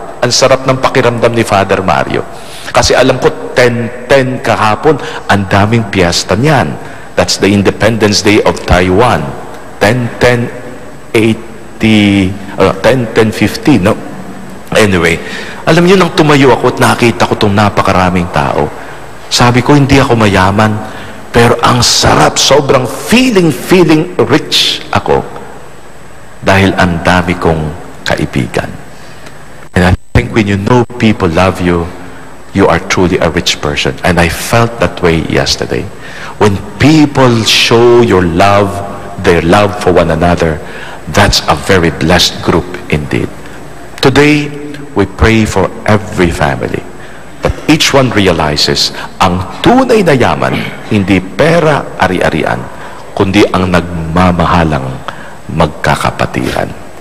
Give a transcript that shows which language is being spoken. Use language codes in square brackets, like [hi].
[tl] Ang sarap ng pakiramdam ni Father Mario. Kasi alam ko, 10-10 kahapon, ang daming piyesta niyan. [en] That's the Independence Day of Taiwan. 10-10-50, no? [tl] Anyway, alam niyo, nang tumayo ako at nakita ko itong napakaraming tao, sabi ko, hindi ako mayaman, pero ang sarap, sobrang feeling rich ako dahil ang dami kong kaibigan. [en] And I think when you know people love you, you are truly a rich person. And I felt that way yesterday. When people show your love, their love for one another, that's a very blessed group indeed. Today, we pray for every family, that each one realizes [tl] ang tunay na yaman, hindi pera, ari-arian, kundi ang nagmamahalang magkakapatiran.